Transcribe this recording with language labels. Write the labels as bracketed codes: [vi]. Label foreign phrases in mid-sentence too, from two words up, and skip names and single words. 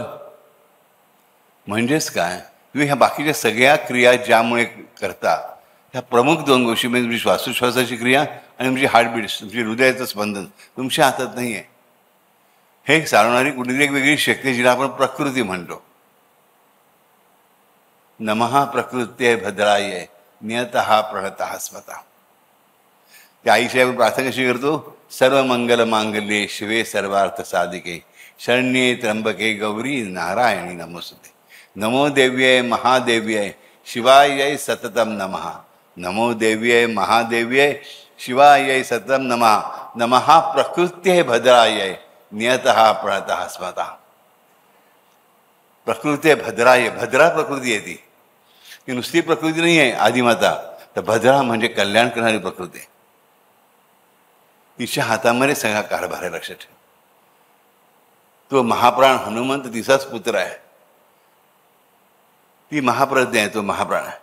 [mr] म्हणजेच काय, तुम्ही ह्या बाकीच्या सगळ्या क्रिया ज्यामुळे करता, ह्या प्रमुख 2 गोष्टी म्हणजे तुमची श्वासोच्छ्वासाची क्रिया आणि तुमची हार्टबीट्स, तुमची हृदयाचं स्पंदन तुमच्या हातात नाही आहे. हे चालवणारी कुठली एक वेगळी शक्ती, जिला आपण प्रकृती म्हणतो. [sa] नमः प्रकृत्ये भद्राय नियतः प्रणतः स्मता. [mr] त्या आईशी आपण प्रार्थना कशी करतो? [sa] सर्व मंगल मांगल्ये शिवे सर्वार्थ साधिके शरण्ये त्र्यंबके गौरी नारायणी नमोस्तुते. नमो देव्यै महादेव्यै शिवायै सततम नमः. नमो देव्यै महादेव्यै शिवायै सततम नमः. नमः प्रकृत्ये भद्राय नियतः प्रणतः स्मता. [mr] प्रकृती भद्राय, भद्रा प्रकृती आहे ती नुसती प्रकृती नाही आहे आदिमाता, तर भद्रा म्हणजे कल्याण करणारी प्रकृती आहे. तिच्या हातामध्ये सगळा कारभार आहे. लक्षात ठेव. तो महाप्राण हनुमंत तिचाच पुत्र आहे. ती महाप्रज्ञा आहे, तो महाप्राण आहे.